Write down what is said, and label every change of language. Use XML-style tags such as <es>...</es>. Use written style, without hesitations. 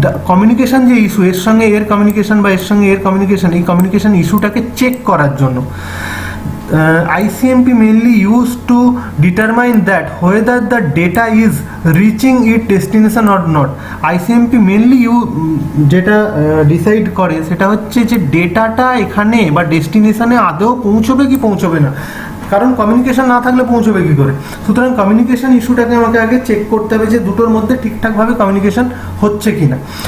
<bn>Communication যে issue, এর সঙ্গে এর কমিউনিকেশন বা এর সঙ্গে এর কমিউনিকেশন, এই কমিউনিকেশন ইস্যুটাকে চেক করার জন্য।</bn> <en>ICMP mainly used to determine that whether the data is reaching its destination or not.</en> <bn>ICMP mainly যেটা ডিসাইড করে সেটা হচ্ছে যে ডেটাটা এখানে বা ডেস্টিনেশনে আদৌ পৌঁছবে কি পৌঁছবে না, কারণ কমিউনিকেশন না থাকলে পৌঁছবে কি করে। সুতরাং কমিউনিকেশন ইস্যুটাকে আমাকে আগে চেক করতে হবে যে দুটোর মধ্যে ঠিকঠাকভাবে কমিউনিকেশন হচ্ছে কি না।</bn>